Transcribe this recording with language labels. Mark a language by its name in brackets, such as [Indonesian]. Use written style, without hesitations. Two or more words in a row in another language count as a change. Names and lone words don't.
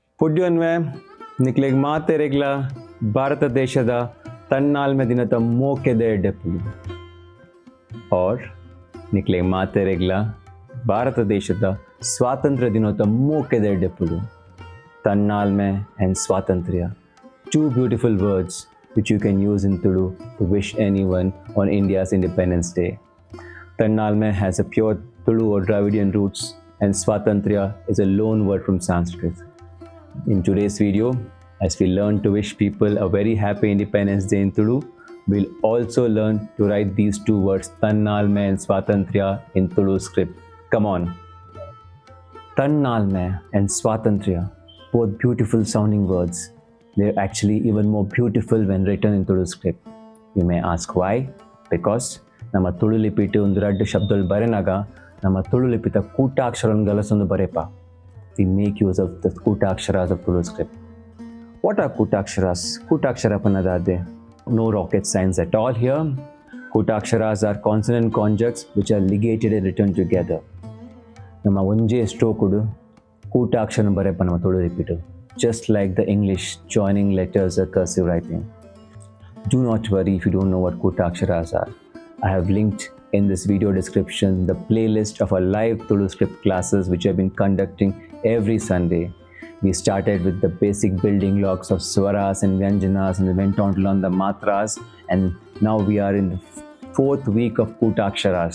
[Tulu] ಪುಡ್ಯೋನ್ವೆ ನಿಕ್ಲೆಗ್ ಮಾತೆರೆಗ್ಲ ಭಾರತ ದೇಶದ ತನ್ನಾಲ್ಮೆ ದಿನದ ಮೋಕೆದೆ ಡೆಪ್ಪುಡು और ನಿಕ್ಲೆಗ್ ಮಾತೆರೆಗ್ಲ ಭಾರತ ದೇಶದ ಸ್ವಾತಂತ್ರ್ಯ ದಿನದ ಮೋಕೆದೆ ಡೆಪ್ಪುಡು [English] Tannālmæ and Svātantrya, two beautiful words which you can use in Tulu to wish anyone on India's Independence Day. Tannālmæ has a pure Tulu or Dravidian roots and Svātantrya is a loan word from Sanskrit. In today's video, as we learn to wish people a very happy Independence Day in Tulu, we'll also learn to write these two words Tannālmæ and Svātantrya in Tulu script. Come on! Tannālmæ and Svātantrya, both beautiful sounding words. They're actually even more beautiful when written in Tulu script. You may ask why? Because [Tulu] ನಮ್ಮ ತುಳು ಲಿಪಿಟ್ಟು ಒಂದು ಎರಡು ಶಬ್ದಗಳು ಬರೆನಾಗ ನಮ್ಮ ತುಳು ಲಿಪಿತ kūṭākṣaras ಗಲಸೊಂದು ಬರೆಪ. [English] We make use of the kūṭākṣaras of Tulu script. What are kūṭākṣaras? [Tulu] Kootakshara panadade. [English] No rocket science at all here. Kootaksharas are consonant conjuncts which are ligated and written together. [Tulu] ನಮ್ಮ ಒಂಜೇ ಸ್ಟ್ರೋಕುಡು kūṭākṣaram ಬರೆಪ ನಮ್ಮ ತುಳು ಲಿಪಿಟ್ಟು. [English] Just like the English joining letters or cursive writing. Do not worry if you don't know what kūṭākṣaras are. I have linked in this video description the playlist of our live Tulu script classes which I have been conducting every Sunday. We started with the basic building blocks of swaras and vyanjanas and we went on to learn the matras, and now we are in the fourth week of kūṭākṣaras.